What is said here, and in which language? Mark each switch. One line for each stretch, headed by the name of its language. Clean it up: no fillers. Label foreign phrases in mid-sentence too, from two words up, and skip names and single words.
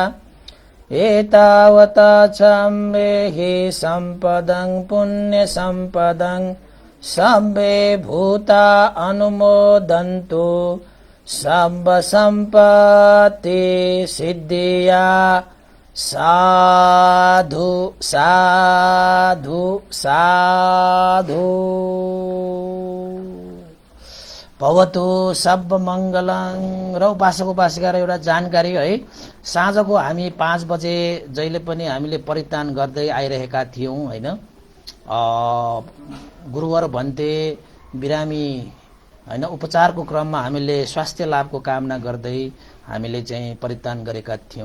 Pali: एतावता च अम्मेहि सम्पदं पुण्य सम्पदं सब्बे भूता अनुमोदन्तु सब्ब सम्पत्ति सिद्धिया। साधु साधु साधु। भवतु सब मंगलं।
Nepali: र उपासक उपासिका र एउटा जानकारी है, साँझको हामी 5 बजे जहिले पनि हामीले परित्राण गर्दै आइरहेका थियौं हैन। गुरुवर भन्ते बिरामी हैन उपचारको क्रममा हामीले स्वास्थ्य लाभको कामना गर्दै हामीले चाहिँ परित्राण गरेका थियौं।